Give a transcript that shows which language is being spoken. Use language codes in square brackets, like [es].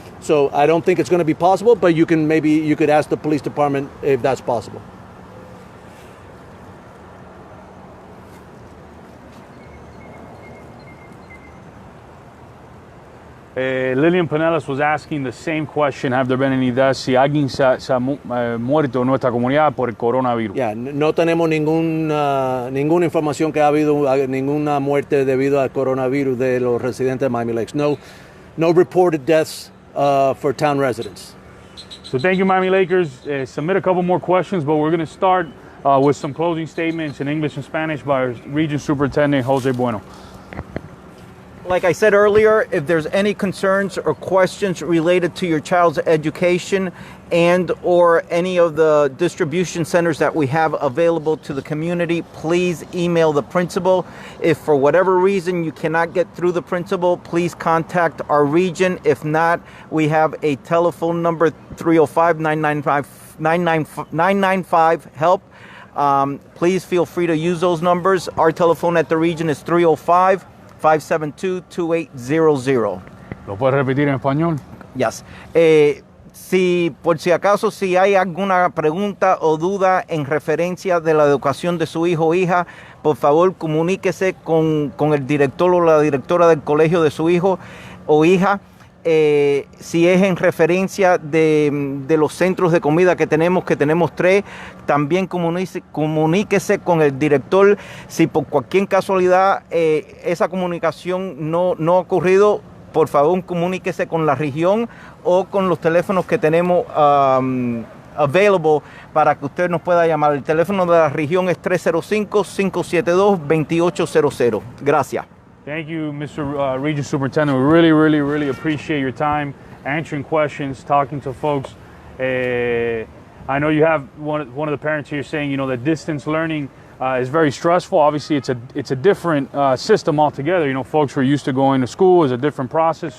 [en] So I don't think it's going to be possible. But you could ask the police department if that's possible. Lillian Pinellas was asking the same question. Have there been any deaths? [es] Si alguien se ha muerto en nuestra comunidad por el coronavirus. Yeah, no tenemos ninguna información que ha habido ninguna muerte debido al coronavirus de los residentes de Miami Lakes. [en] No reported deaths for town residents. So thank you, Miami Lakers. Submit a couple more questions, but we're going to start with some closing statements in English and Spanish by our Region Superintendent, Jose Bueno. Like I said earlier, if there's any concerns or questions related to your child's education and or any of the distribution centers that we have available to the community, please email the principal. If for whatever reason you cannot get through the principal, please contact our region. If not, we have a telephone number, 305-995-HELP. Please feel free to use those numbers. Our telephone at the region is 305-572-2800. [es] ¿Lo puedes repetir en español? [en] Yes. [es] Si por si acaso si hay alguna pregunta o duda en referencia de la educación de su hijo o hija, por favor comuníquese con el director o la directora del colegio de su hijo o hija. Si es en referencia de los centros de comida que tenemos 3, también comuníquese con el director. Si por cualquier casualidad esa comunicación no ha ocurrido, por favor comuníquese con la región o con los teléfonos que tenemos available para que usted nos pueda llamar. El teléfono de la región es 305-572-2800. Gracias. [en] Thank you, Mr. Region Superintendent. We really, really, really appreciate your time answering questions, talking to folks. I know you have one of the parents here saying, you know, that distance learning is very stressful. Obviously, it's a different system altogether. You know, folks who are used to going to school is a different process.